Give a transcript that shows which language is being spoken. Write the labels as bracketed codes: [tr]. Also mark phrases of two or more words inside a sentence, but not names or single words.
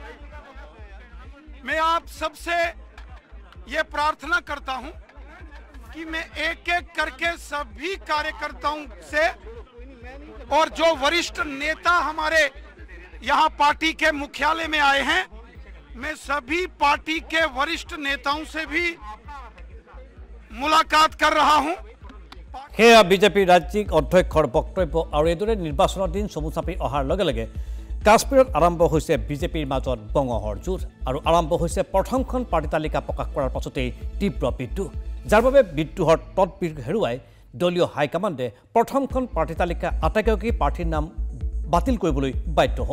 [hi] मैं आप सबसे ये प्रार्थना करता हूं कि मैं एक एक करके सभी कार्यकर्ताओं से और जो वरिष्ठ नेता हमारे यहाँ पार्टी के मुख्यालय में आए हैं, मैं सभी पार्टी के वरिष्ठ नेताओं से भी मुलाकात कर रहा हूं। [as] সেয়া বিজেপি ৰাজ্যিক অধ্যক্ষৰ বক্তব্য আৰু এইদৰে নিৰ্বাচনৰ দিন চমু চাপি অহাৰ লগে লগে কাশ্মীৰত আৰম্ভ হৈছে বিজেপিৰ মাজত বঙহৰ যুঁজ আৰু আৰম্ভ হৈছে প্ৰথমখন পাৰ্টি তালিকা প্ৰকাশ কৰাৰ পাছতেই তীব্ৰ বিদ্ৰোহ, যাৰ বাবে বিদ্ৰোহৰ তদবিৰ হেৰুৱাই দলীয় হাইকমাণ্ডে প্ৰথমখন পাৰ্টি তালিকা আটাইকেইগৰাকী প্ৰাৰ্থীৰ নাম বাতিল কৰিবলৈ বাধ্য হ'ল।